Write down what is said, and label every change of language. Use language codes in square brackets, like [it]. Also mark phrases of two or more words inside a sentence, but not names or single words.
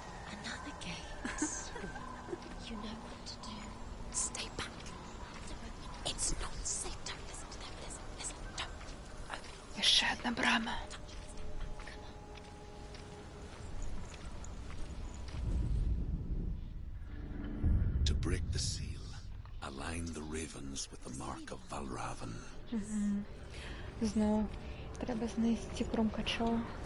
[be] Яшчэ одна брама. [en] To break the seal, align the ravens with the mark of Valravan. [be] Зноў трэба знайсці Крумкачоў.